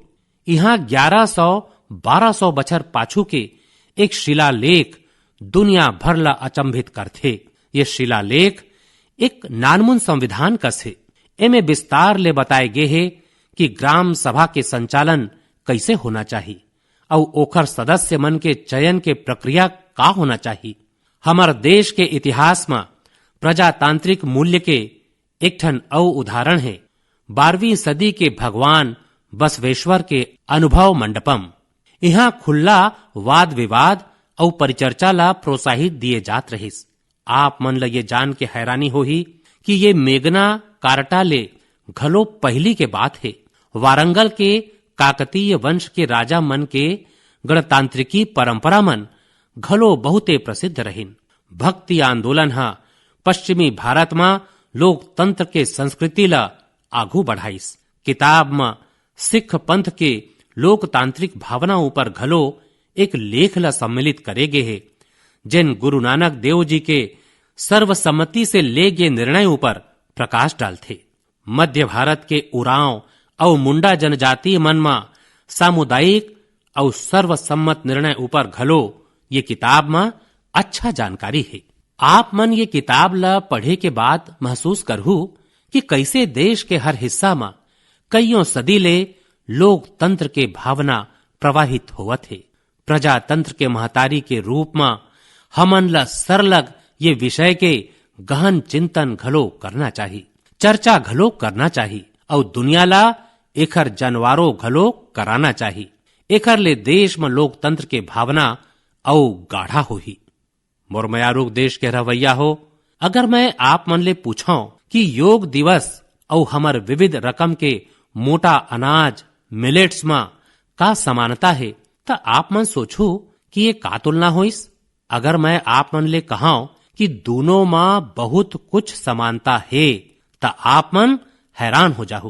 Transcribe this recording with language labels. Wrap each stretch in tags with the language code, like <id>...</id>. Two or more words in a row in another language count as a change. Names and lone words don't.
<hne>यहाँ 1100-1200 बछर पाछू के एक शिलालेख दुनिया भर ला अचंभित करथे। ये शिलालेख एक नानमुन संविधान कस है। एमे विस्तार ले बताए गे है कि ग्राम सभा के संचालन कैसे होना चाहिए और ओखर सदस्य मन के चयन के प्रक्रिया का होना चाहिए। हमार देश के इतिहास में प्रजातांत्रिक मूल्य के एक ठन औ उदाहरण है 12वीं सदी के भगवान बसवेश्वर के अनुभव मंडपम। यहाँ खुला वाद विवाद और परिचर्चा ला प्रोत्साहित दिए जात रहिस। आप मन ला ये जान के हैरानी होही कि ये मेघना कार्टा ले घलो पहली के बात है। वारंगल के काकतीय वंश के राजा मन के गणतांत्रिकी परंपरा मन घलो बहुते प्रसिद्ध रहिन। भक्ति आंदोलन हा पश्चिमी भारत में लोकतंत्र के संस्कृति ला आगू बढ़ाइस। किताब में सिख पंथ के लोकतांत्रिक भावना ऊपर घलो एक लेख ला सम्मिलित करेगे है, जिन गुरु नानक देव जी के सर्वसम्मति से ले गए निर्णय ऊपर प्रकाश डालते। मध्य भारत के उरांव और मुंडा जनजातीय मन में सामुदायिक और सर्वसम्मत निर्णय ऊपर घलो ये किताब में अच्छा जानकारी है। आप मन ये किताब ला पढ़े के बाद महसूस करहु कि कैसे देश के हर हिस्सा में कईयों सदी ले लोकतंत्र के भावना प्रवाहित होवत है। प्रजातंत्र के महतारी के रूप में हमन ला सरलग ये विषय के गहन चिंतन घलो करना चाहिए, चर्चा घलो करना चाहिए और दुनिया ला एखर जनवारो घलो कराना चाहिए। एखर ले देश में लोकतंत्र के भावना औ गाढ़ा होही। मोर मयारूक देश के रवैया हो, अगर मैं आप मन ले पूछाऊं कि योग दिवस और हमर विविध रकम के मोटा अनाज मिलेट्स में का समानता है, तो आप मन सोचो कि ये का तुलना होइस। अगर मैं आप मन ले कहाऊं कि दोनों में बहुत कुछ समानता है, तो आप मन हैरान हो जाहु।</hne>